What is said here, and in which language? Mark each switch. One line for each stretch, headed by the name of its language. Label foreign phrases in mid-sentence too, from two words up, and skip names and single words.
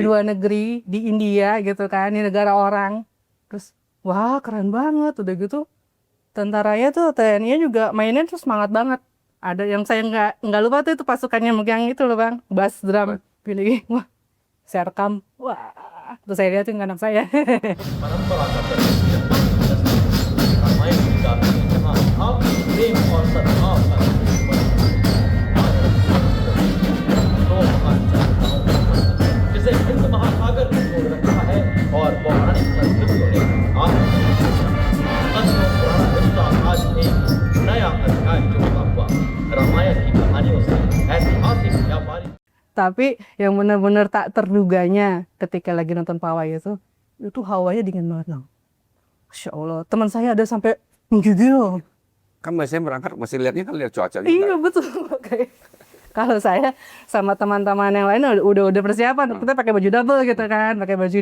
Indonesian: luar negeri, di India gitu kan, di negara orang. Terus, wah keren banget, udah gitu. Tentaranya tuh TNI-nya juga mainnya tuh semangat banget. Ada yang saya nggak lupa tuh itu pasukannya megang itu loh bang,
English: bass drum.
Indonesian: Pilih, wah saya rekam, wah terus saya liatin ke anak saya.
Hindi: परंपरागत रामायण की गाथा में जहाँ भाव प्रेम और सद्भाव का दो महान चाहताओं का वर्णन जिसे हिंद महासागर ने जोड़ रखा है और पौराणिक संस्कृतियों ने आज पुराना रिश्ता आज एक नया अध्याय जोड़ा हुआ रामायण की कहानियों से ऐतिहासिक व्यापारिक
Indonesian: Tapi yang benar-benar tak terduganya ketika lagi nonton pawai itu hawanya dingin banget. Masya Allah, teman saya ada sampai menggigil. Kan biasanya berangkat masih lihatnya kan lihat cuaca juga. Iya betul. Kayak kalau saya sama teman-teman yang lain udah persiapan, kita pakai baju double gitu kan, pakai baju.